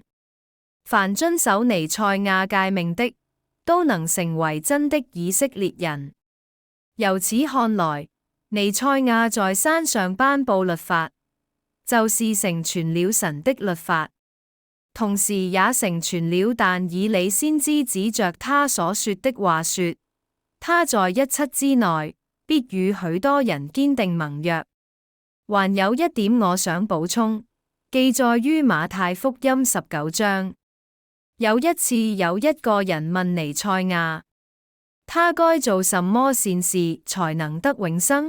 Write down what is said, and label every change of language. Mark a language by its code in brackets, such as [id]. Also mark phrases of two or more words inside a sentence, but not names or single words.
[zh] 凡遵守彌賽亞誡命的，都能成為真的以色列人。由此看來，彌賽亞在山上頒布律法，就是成全了神的律法，同時也成全了但以理先知指着他所說的話說，他在17之內，必與許多人堅定盟約。還有一點我想補充，記載於馬太福音19章。有一次，有一個人問彌賽亞，他該做什麼善事才能得永生？